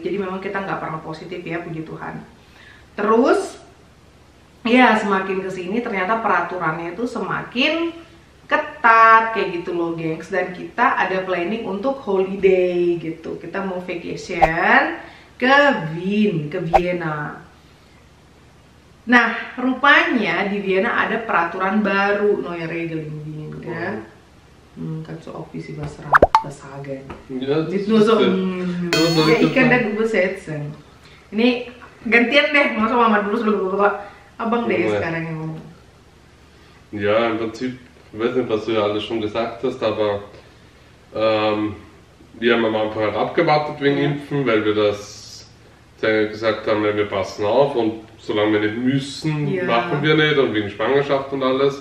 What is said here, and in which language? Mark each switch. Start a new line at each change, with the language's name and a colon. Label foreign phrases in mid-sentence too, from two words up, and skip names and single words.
Indonesian: Jadi memang kita nggak pernah positif ya, puji Tuhan. Terus ya semakin kesini ternyata peraturannya itu semakin ketat kayak gitu loh gengs, dan kita ada planning untuk holiday gitu. Kita mau vacation ke Vienna. Nah, rupanya di Vienna ada peraturan baru,
German: neue Regeln Wien, kan? Kannst du auch ein bisschen was sagen? Ja, Nicht nur so, ja, ich kann das übersetzen.
Indonesian: Ini gantian deh, masa mama dulu sebelum abang deh sekarang yang ngomong.
German: Ja, im Prinzip, ich weiß nicht, was du ja alles schon gesagt hast, aber wir haben am Anfang halt abgewartet wegen Impfen, weil wir das gesagt haben, wir passen auf und solange wir nicht müssen, machen wir nicht, und wegen Schwangerschaft und alles.